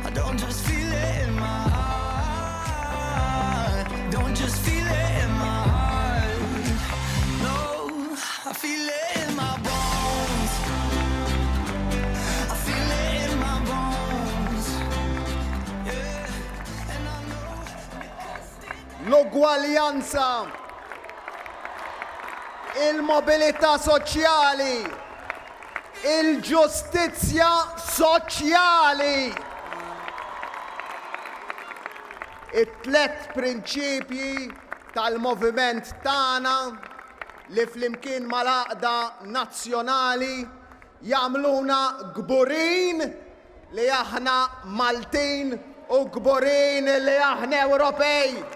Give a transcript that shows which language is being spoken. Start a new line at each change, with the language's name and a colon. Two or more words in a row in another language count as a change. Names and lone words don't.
English: Don't just feel it in my heart. Don't just feel it in my heart. No, I feel it in my bones. I feel it in my bones. Yeah, and I know
Maltese: L-ugwaljanza, il-mobilità soċjali, il-ġustizzja soċjali. It-tlet prinċipji tal-moviment tagħna li flimkien mal-għaqda nazzjonali jagħmluna gburin li aħna Maltin u gburin li aħna Ewropej.